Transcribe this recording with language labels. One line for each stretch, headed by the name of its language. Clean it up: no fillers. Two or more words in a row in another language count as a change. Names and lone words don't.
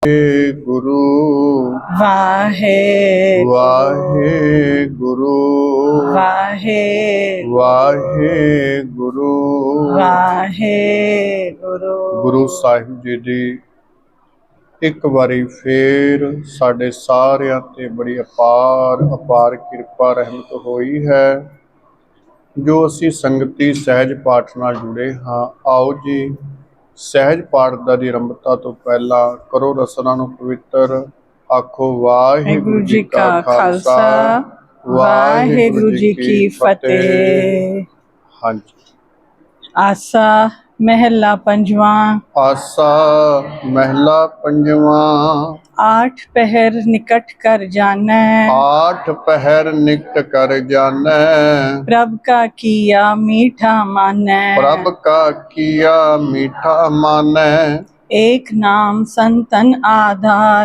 Punjabi: गुरु वाहे वाहे गुरु वाहे वाहे गुरु वाहे गुरु। गुरु ਸਾਹਿਬ ਜੀ ਦੀ ਇੱਕ ਵਾਰੀ ਫੇਰ ਸਾਡੇ ਸਾਰਿਆਂ ਤੇ ਬੜੀ ਅਪਾਰ ਕਿਰਪਾ ਰਹਿਮਤ ਹੋਈ ਹੈ ਜੋ ਅਸੀਂ ਸੰਗਤੀ ਸਹਿਜ ਪਾਠ ਨਾਲ ਜੁੜੇ ਹਾਂ। ਆਓ ਜੀ ਸਹਿਜ ਪਾਠ ਦਾ ਦੀ ਆਰੰਭਤਾ ਤੋਂ ਪਹਿਲਾਂ ਕਰੋ ਰਸਨਾ ਨੂੰ ਪਵਿੱਤਰ। ਆਖੋ ਵਾਹਿਗੁਰੂ ਜੀ ਕਾ ਖਾਲਸਾ ਵਾਹਿਗੁਰੂ ਜੀ ਕੀ ਫਤਿਹ। ਹਾਂਜੀ। ਆਸਾ ਮਹਲਾ ਪੰਜਵਾ। ਆਸਾ ਮਹਲਾ ਪੰਜਵਾ। ਆਠ ਪਹਰ ਨਿਕਟ ਕਰ ਜਾਨੈ, ਆਠ ਪਹਰ ਨਿਕਟ ਕਰ ਜਾਨੈ, ਪ੍ਰਭ ਕਾ ਕੀਆ ਮੀਠਾ ਮਾਨੈ, ਪ੍ਰਭ ਕਾ ਕੀਆ ਮੀਠਾ ਮਾਨੈ। ਏਕ ਨਾਮ ਸੰਤਨ ਆਧਾਰ,